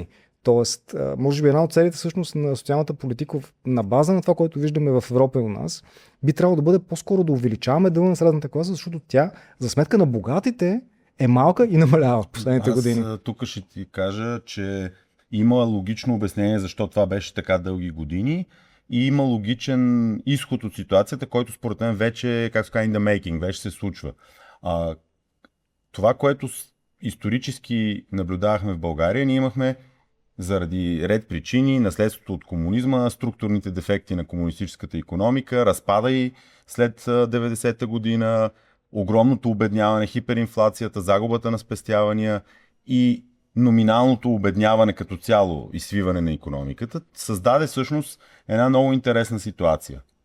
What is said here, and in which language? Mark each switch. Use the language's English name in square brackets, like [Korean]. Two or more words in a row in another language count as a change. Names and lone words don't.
[Bulgarian] Тоест, може би една от целите всъщност на социалната политика на база на това, което виждаме в Европа и у нас, би трябвало да бъде по-скоро да увеличаваме дела на средната класа, защото тя за сметка на богатите е малка и намалява в последните години. Аз тук ще ти кажа, че има логично обяснение защо това беше така дълги години и има логичен изход от ситуацията, който според мен вече, как се казва, [English] in the making, [Bulgarian] вече се случва. Това, което исторически наблюдавахме в България, ние имахме заради ред причини, наследството от комунизма, структурните дефекти на комунистическата икономика, разпада и след 90-та година, огромното обедняване, хиперинфлацията, загубата на спестявания и номиналното обедняване като цяло и свиване на икономиката, създаде всъщност една много интересна ситуация.